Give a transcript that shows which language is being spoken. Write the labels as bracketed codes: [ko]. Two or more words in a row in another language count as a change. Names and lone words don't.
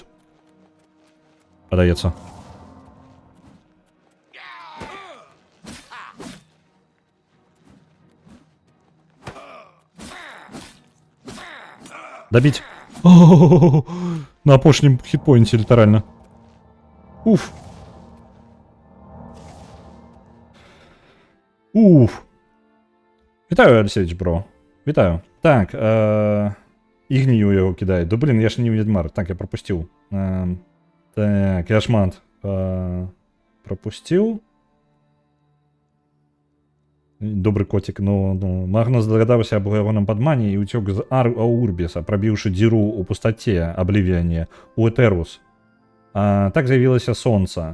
[be] Падаецца. Добить. На апошнім хітпоінті літаральна. Уф. Уф. Вітаю, Алексеевич, бро. Вітаю. [uk] Так, і гнію його кидає. Да блін, я ж не відьмар. Так, я пропустив. Так, я шмат пропустив. [be] Добры коцік, Магнус дагадаўся аб ягоным падмане і ўцёк з Аурбіса, прабіўшы дзіру ў пустаце Абливіяне у Этерус. Так з'явілася сонца.